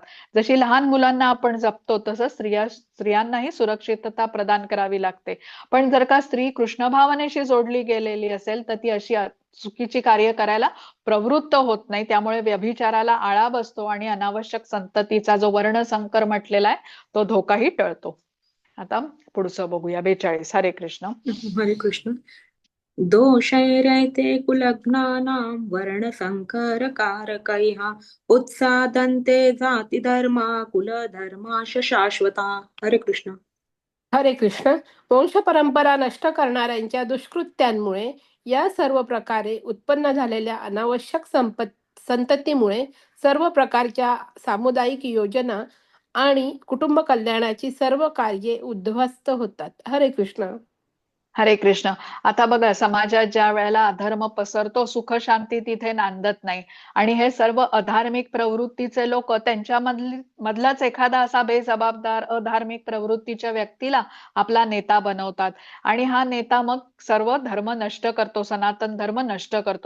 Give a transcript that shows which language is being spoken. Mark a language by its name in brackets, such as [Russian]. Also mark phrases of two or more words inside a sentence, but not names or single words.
[Marathi] जशी लहान मुलांना आपण जपतो तसं स्त्रियांनाही सुरक्षितता प्रदान करावी लागते. पण जर का स्त्री कृष्ण भावनेशी जोडली गेलेली असेल तर ती अशी चुकीची कार्य करायला प्रवृत्त होत नाही, त्यामुळे व्यभिचाराला आळा बसतो आणि अनावश्यक संततीचा जो वर्णसंकर म्हटलेला आहे तो धोकाही टळतो. आता पुढचं बघूया 42. हरे कृष्ण. हरे कृष्ण. [Sanskrit] दोषैरैते कुलज्ञानां वर्णसंकरकारकैः उत्सादन्ते जातिधर्मा कुलधर्माश शाश्वता. [Marathi] हरे कृष्ण. हरे कृष्ण. वंश परंपरा नष्ट करणाऱ्यांच्या दुष्कृत्यांमुळे या सर्व प्रकारे उत्पन्न झालेल्या अनावश्यक संततीमुळे सर्व प्रकारच्या सामुदायिक योजना आणि कुटुंब कल्याणाची सर्व कार्ये उद्ध्वस्त होतात. हरे कृष्ण. हरे कृष्ण. आता बघा समाजात ज्या वेळेला अधर्म पसरतो, सुख शांती तिथे नांदत नाही आणि हे सर्व अधार्मिक प्रवृत्तीचे लोक त्यांच्यामधलाच एखादा असा बेजबाबदार अधार्मिक प्रवृत्तीच्या व्यक्तीला आपला नेता बनवतात आणि हा नेता मग सर्व धर्म नष्ट करतो, सनातन धर्म नष्ट करतो.